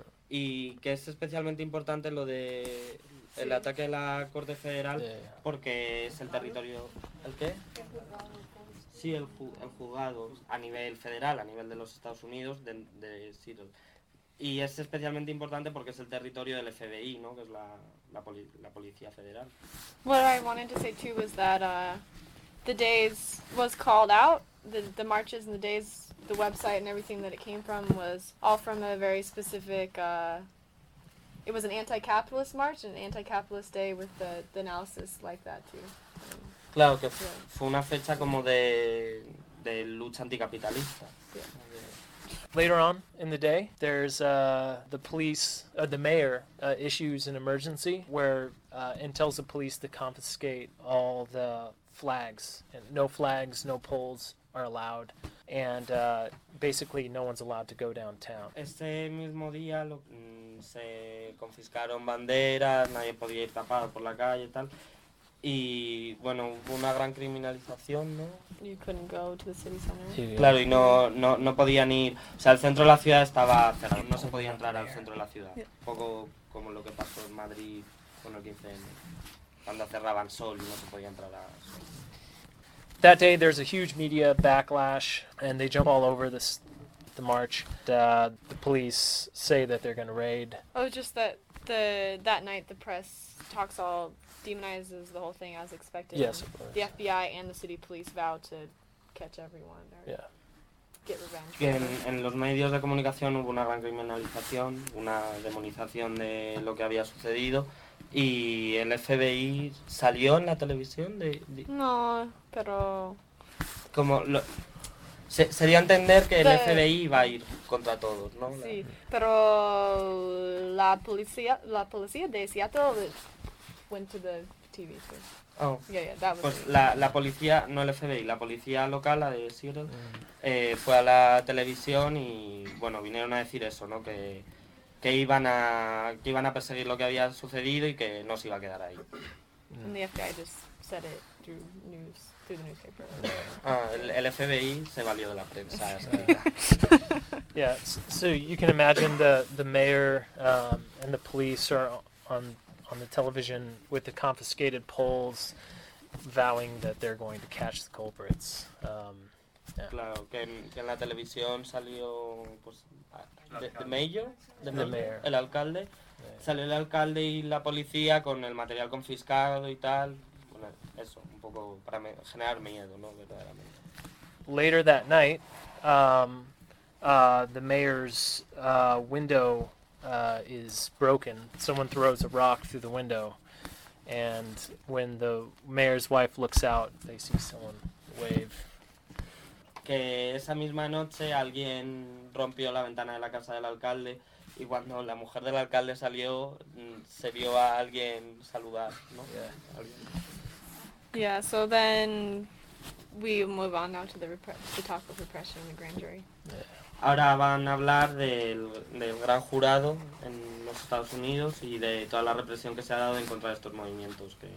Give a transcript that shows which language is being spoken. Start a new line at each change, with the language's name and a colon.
Spanish: Y que es especialmente importante lo de el ataque a la Corte Federal, porque es el territorio. ¿El qué? Sí, el juzgado a nivel federal, a nivel de los Estados Unidos, de Seattle. Y es especialmente importante porque es el territorio del FBI, ¿no? Que es la Policía Federal.
English: What I wanted to say too was that the days was called out, the marches and the days. The website and everything that it came from was all from a very specific, it was an anti-capitalist march, an anti-capitalist day with the analysis like that too.
Spanish: Claro, que fue una fecha como de lucha anticapitalista.
English: Later on in the day, there's the police, the mayor issues an emergency and tells the police to confiscate all the flags. No flags, no poles are allowed. And basically no one's allowed to go downtown.
Spanish: Este mismo día se confiscaron banderas, nadie podía ir tapado por la calle y tal. Y bueno, hubo una gran criminalización, ¿no?
English: You couldn't go to the city center.
Spanish: Sí, claro, y no podían ir. O sea, el centro de la ciudad estaba cerrado, no se podía entrar al centro de la ciudad. Un poco como lo que pasó en Madrid con el 15M, cuando cerraban Sol y no se podía entrar a Sol.
English: That day, there's a huge media backlash, and they jump all over the march. The police say that they're going to raid. Oh, just that that night, the press talks all demonizes the whole thing as expected. Yes, of course. The FBI and the city police vow to catch everyone. Or get revenge.
Spanish: Que en los medios de comunicación hubo una gran criminalización, una demonización de lo que había sucedido, ¿Y el FBI salió en la televisión? No, pero... Como sería entender que el FBI va a ir contra todos, ¿no? Sí, pero la policía de Seattle
English: went to the TV. So.
Spanish: Oh, pues la policía, no el FBI, la policía local, la de Seattle, fue a la televisión y, bueno, vinieron a decir eso, ¿no? Que iban a perseguir lo que había sucedido y que no se iba a quedar ahí.
English: And the FBI just said it through news, through the newspaper.
Spanish: El FBI se valió de la prensa.
English: Yeah, so you can imagine the mayor and the police are on the television with the confiscated poles, vowing that they're going to catch the culprits. Yeah.
Spanish: Claro, que en la televisión salió pues
English: the mayor,
Spanish: el alcalde, yeah. Salió el alcalde y la policía con el material confiscado y tal, bueno, eso, un poco para generar miedo, ¿no? Verdaderamente.
English: Later that night, the mayor's window is broken. Someone throws a rock through the window, and when the mayor's wife looks out, they see someone wave.
Spanish: Que esa misma noche alguien rompió la ventana de la casa del alcalde, y cuando la mujer del alcalde salió, se vio a alguien saludar, ¿no?
English: Yeah, so then we move on now to the talk of repression in the grand jury. Yeah.
Spanish: Ahora van a hablar del gran jurado en los Estados Unidos y de toda la represión que se ha dado en contra de estos movimientos.